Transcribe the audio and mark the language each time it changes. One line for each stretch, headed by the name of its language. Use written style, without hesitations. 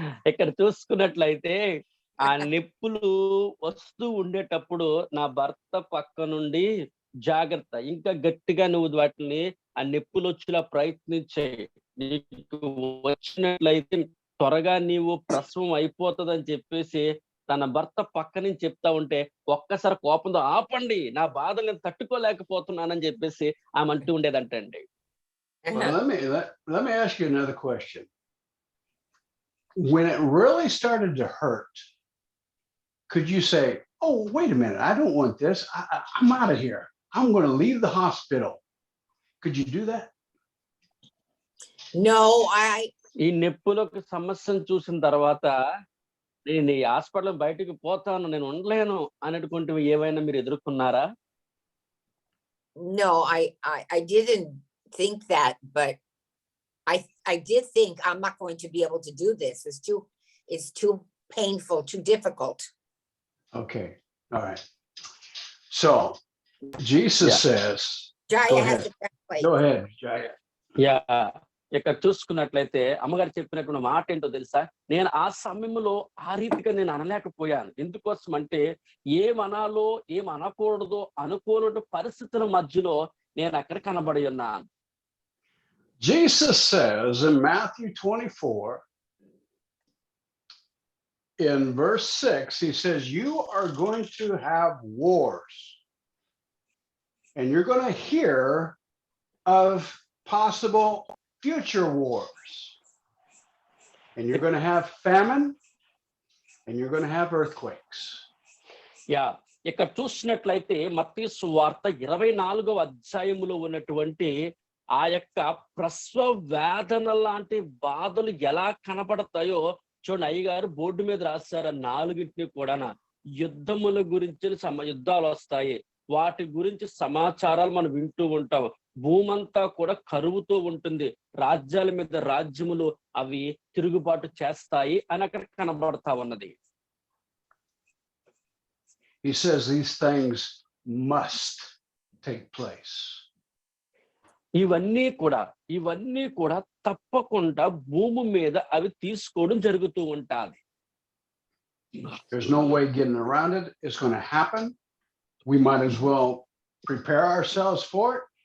Telugu: ఇక్కడ చూసుకున్నట్లయితే ఆ నొప్పులు వస్తూ ఉండేటప్పుడు నా భర్త పక్క నుండి జాగ్రత్త, ఇంకా గట్టిగా నువ్వు వాటిని ఆ నొప్పులు వచ్చేలా ప్రయత్నించే, నీకు వచ్చినట్లయితే త్వరగా నీవు ప్రసవం అయిపోతుందని చెప్పేసి తన భర్త పక్క నుంచి చెప్తా ఉంటే ఒక్కసారి కోపంతో ఆపండి, నా బాధ నేను తట్టుకోలేకపోతున్నానని చెప్పేసి ఆమె అంటూ ఉండేదంటండి.
English: Well, let me ask you another question. When it really started to hurt, could you say, oh, wait a minute, I don't want this, I'm out of here, I'm going to leave the hospital? Could you do that? No,
Telugu: ఈ నొప్పులకు సమస్యను చూసిన తర్వాత నేను ఈ hospital బయటకు పోతాను, నేను ఉండలేను అనేటువంటి ఏవైనా మీరు ఎదుర్కొన్నారా?
English: No, I didn't think that, but I did think I'm not going to be able to do this. It's too painful, too difficult. Okay, all right. So Jesus says, Jaya Go has ahead. to translate. go ahead, Jaya.
Telugu: Yeah, ఇక్కడ చూసుకున్నట్లయితే అమ్మగారు చెప్పినటువంటి మాట ఏంటో తెలుసా, నేను ఆ సమయంలో ఆ రీతిగా నేను అనలేకపోయాను. ఎందుకోసం అంటే ఏమనాలో ఏం అనకూడదో అనుకోని పరిస్థితుల మధ్యలో నేను అక్కడ కనబడి ఉన్నాను.
English: Jesus says in Matthew 24, in verse 6, he says, you are going to have wars, and you're going to hear of possible future wars, and you're going to have famine, and you're going to have earthquakes.
Telugu: Yeah, ఇక్కడ చూసినట్లయితే మత్తయి సువార్త 24వ అధ్యాయములో ఉన్నటువంటి ఆ యొక్క ప్రసవ వేదన లాంటి బాధలు ఎలా కనబడతాయో చూడండి. అయ్యగారు బోర్డు మీద రాశారు, 4టిని కూడా యుద్ధముల గురించి యుద్ధాలు వస్తాయి, వాటి గురించి సమాచారాలు మనం వింటూ ఉంటాం. భూమంతా కూడా కరువుతూ ఉంటుంది, రాజ్యాల మీద రాజ్యములు అవి తిరుగుబాటు చేస్తాయి అని అక్కడ కనబడతా ఉన్నది.
English: He says these things must take place.
Telugu: ఇవన్నీ కూడా తప్పకుండా భూమి మీద అవి తీసుకోవడం జరుగుతూ ఉంటాది.
English: There's no way getting around it. It's going to happen. We might as well prepare ourselves for it.